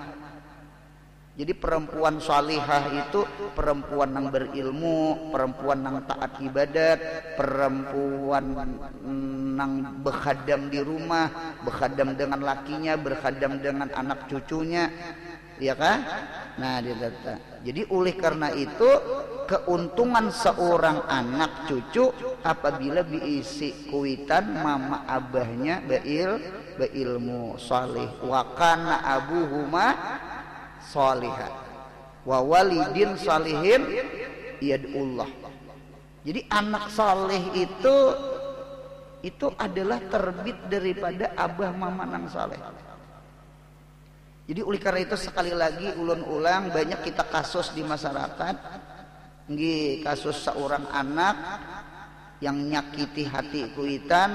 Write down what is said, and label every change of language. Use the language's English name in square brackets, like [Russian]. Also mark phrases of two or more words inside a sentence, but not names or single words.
[Banjar] Jadi perempuan salihah itu perempuan yang berilmu, perempuan yang taat ibadat, perempuan yang berkhadam di rumah, berkhadam dengan lakinya, berkhadam dengan anak cucunya, ya kan? Nah, jadi oleh karena itu keuntungan seorang anak cucu apabila diisi kuitan mama abahnya berilmu salih [Arabic] wa kana abuhuma salihah wa walidin salihin yad'ullah. [Banjar] Jadi anak saleh itu adalah terbit daripada abah mama nang saleh. Jadi oleh karena itu sekali lagi ulun ulang, banyak kita kasus di masyarakat, nggih kasus seorang anak yang nyakiti hati kuitan.